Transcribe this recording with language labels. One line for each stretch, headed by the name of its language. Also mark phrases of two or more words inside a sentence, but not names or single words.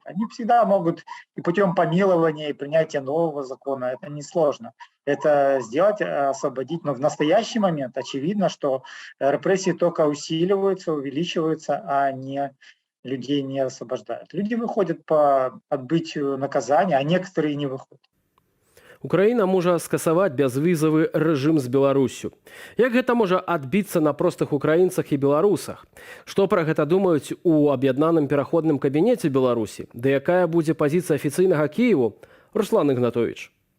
Russian: Они всегда могут и путем помилования, и принятия нового закона, это несложно. Это сделать, освободить. Но в настоящий момент очевидно, что репрессии только усиливаются, увеличиваются, а людей не освобождают. Люди выходят по отбытию наказания, а некоторые не выходят.
Belarusian: Украіна можа скасаваць бязвізавы рэжым з Беларусю. Як гэта можа адбіцца на простых украінцах і беларусах? Што пра гэта думаюць у аб'яднаным пераходным кабінеце Беларусі? Ды якая будзе пазіцыя афіцыйнага Кіеву? Руслан Ігнатовіч.